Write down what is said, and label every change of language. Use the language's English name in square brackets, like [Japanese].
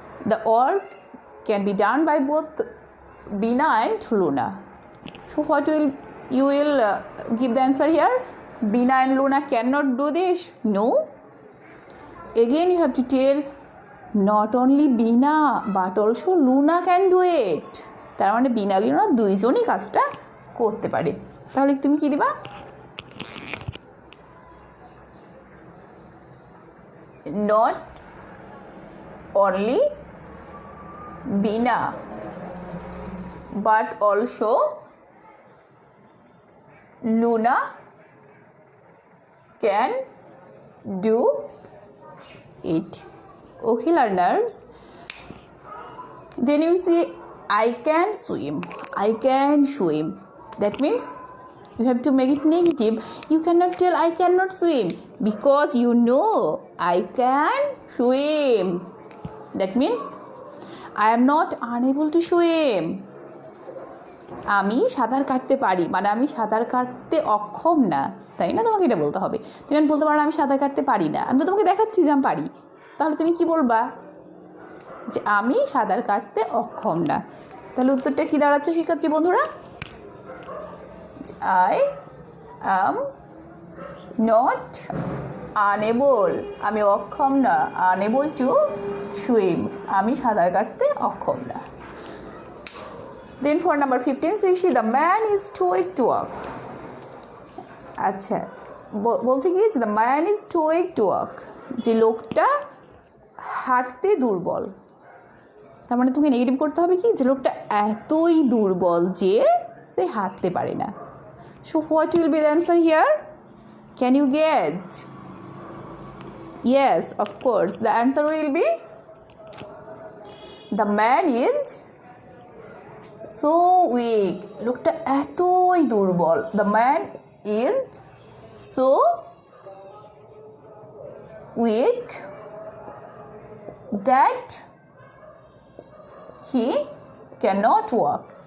[English] The work can be done by both Bina and Luna. So what will you will give the answer here? Bina and Luna cannot do this. No. Again you have to tell not only Bina but also Luna can do it. [Bangla] তার মানে বিনা লিনা দুইজনই কাজটা করতে পারে। তাহলে তুমি কি দিবা? [English] Not only Bina but also Luna can do it. Okay, learners. Then you say I can swim. I can swim. That means you have to make it negative. You cannot tell I cannot swim because you know I can swim. That means I am not unable to swim. [Bangla] আমি সাঁতার কাটতে পারি মানে আমি সাঁতার কাটতে অক্ষম না, তাই না? তোমাকে এটা বলতে হবে। তুমি বলতে পারো না আমি সাঁতার কাটতে পারি না, আমি তো তোমাকে দেখাচ্ছি যে আমি পারি। তাহলে তুমি কি বলবা? যে আমি সাঁতার কাটতে অক্ষম না। তাহলে উত্তরটা কি দাঁড়াচ্ছে শিক্ষার্থী বন্ধুরা? [English] I am not unable, [Bangla] আমি অক্ষম না, [English] unable to swim, [Bangla] আমি সাঁতার কাটতে অক্ষম না। [English] Then for number 15 says the man is too weak to walk. [Bangla] আচ্ছা বলছে কি [English] the man is too weak to walk, [Bangla] যে লোকটা হাঁটতে দুর্বল। তার মানে তুমি নেগেটিভ করতে হবে কি, যে লোকটা এতই দুর্বল যে সে হাঁটতে পারে না। [English] So what will be the answer here? Can you get? Yes, of course. The answer will be the man is so weak. [Bangla] লোকটা এতই দুর্বল। [English] The man is so weak that he cannot walk.